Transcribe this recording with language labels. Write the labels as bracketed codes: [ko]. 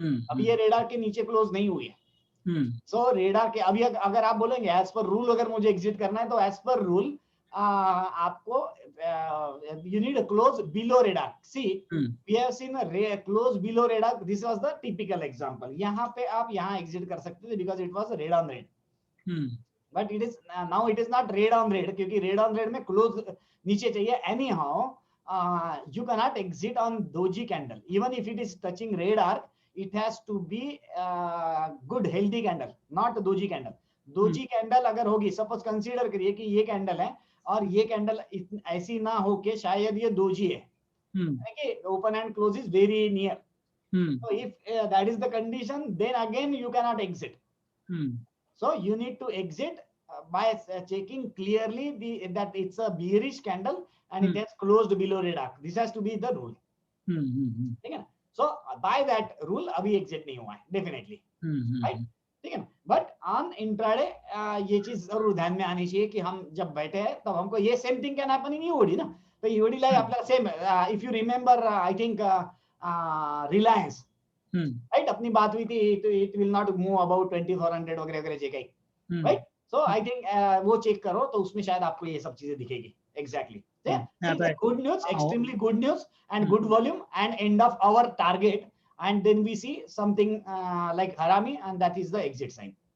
[hi] अब ये रेडार के नीचे क्लोज नहीं हुई है. सो रेडार के अभी अगर आप बोलेंगे एज पर रूल अगर मुझे एग्जिट करना है, तो एज पर रूल आपको [en] You need a close below radar. See, we have seen a close below radar. This was the typical example. [hi] यहाँ पे आप यहाँ एग्जिट कर सकते थे [en] Because it was red on red. But it is now it is not red on red, [hi] क्योंकि red on red में close नीचे चाहिए. [en] Anyhow you cannot exit on doji candle. Even if it is touching red arc, it has to be good healthy candle, not doji candle. [hi] doji candle अगर होगी, suppose consider करिए कि ये candle है और ये कैंडल ऐसी ना हो के शायद ये दोजी है, [en] Open and close is very near. So if that is the condition, then again you cannot exit. So you need to exit by checking clearly that it's a bearish candle and it has closed below red arc. This has to be the rule. [hi] ठीक है ना. [en] So by that rule [hi] अभी [en] exit [hi] नहीं हुआ है [en] definitely, right? [hi] ठीक है ना. [en] But on intraday [hi] ये चीज जरूर ध्यान में आनी चाहिए कि हम जब बैठे हैं तब हमको ये [en] same thing can happen in EOD [hi] ना. [mr] तो ईओडी ला आपला same, [en] if you remember I think Reliance, right, [hi] अपनी बात हुई थी, [en] it will not move about 2400 वगैरह वगैरह [mr] जे काही, [en] Right. So I think [hi] वो चेक करो तो उसमें शायद आपको ये सब चीजें दिखेगी. [en] Exactly. Good news, extremely good news and good volume and end of our target. and then we see something like Harami, and that is the exit sign.